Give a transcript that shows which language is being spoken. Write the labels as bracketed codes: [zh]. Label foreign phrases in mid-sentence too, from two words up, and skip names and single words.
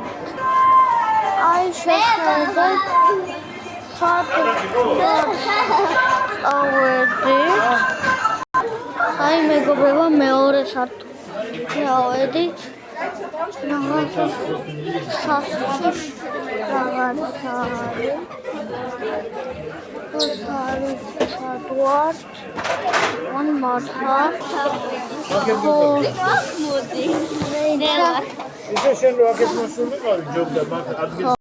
[ka] აი შეხედეთ. ავედით. აი მეგობრებო, მეორე სართულში ავედით. რაღაცა სასწრაფო რაღაცა არის. სადვართ. [en] one more time. [ka] ისე შენ რო აქეთ მოსული ყავი ჯობდა მაგ ადგილს